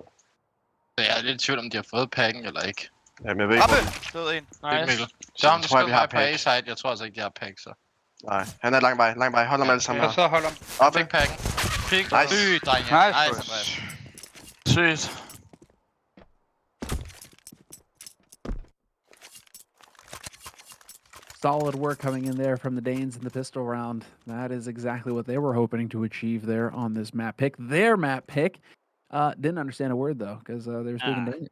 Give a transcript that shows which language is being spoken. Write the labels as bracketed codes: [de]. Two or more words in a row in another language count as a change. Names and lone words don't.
[da] Jeg er lidt i tvivl, om de har fået pakken eller ikke. Jamen, jeg ved ikke. Død en. Nice. Så om du skal være på A-side, jeg tror altså ikke, de har pack, så. Nej, han er lang vej. Hold ham alle sammen her. Så hold ham. Oppe. Fik pakken. Nice. Drenge. Nice. Sygt. [en] Solid work coming in there from the Danes in the pistol round. That is exactly what they were hoping to achieve there on this map pick. Their map pick. Didn't understand a word though, because they were speaking Danish.